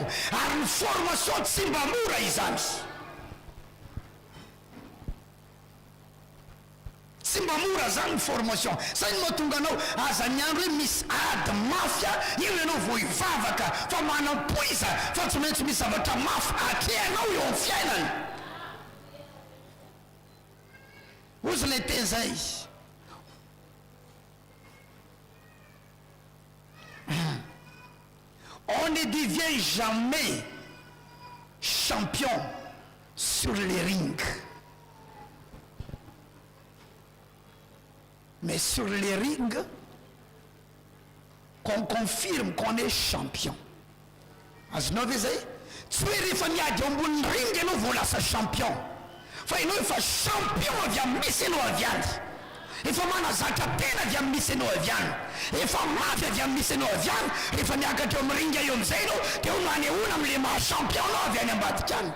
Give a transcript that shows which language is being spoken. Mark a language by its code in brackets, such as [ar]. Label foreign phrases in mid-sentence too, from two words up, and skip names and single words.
[mg] Ary ny formation tsy mba mora izany, tsy mba mora zany ny formation. Zay no mahatonga anao aza ny andro hoe misy ady mafia, io ianao vao hivavaka fa manam-poiza fa tsy maintsy misy zavatra mafy atrehanao eo amin'ny fiainana. Ozy lay teny zay. [fr] On ne devient jamais champion sur les rings, mais sur les rings qu'on confirme qu'on est champion. [mg] Azonao ve zay? Tsy hoe rehefa miady eo ambony ring ianao vao lasa champion, fa ianao efa champion avy amin'ny misy ianao avy any, efa manazatra tena avy amin'ny misy ianao avy any, efa mafy avy amin'ny misy ianao avy any. Rehefa miakatra eo amin'ny ring eo amin'izay ianao dia ho nanehoana amin'le maha champion anao avy any ambadika any.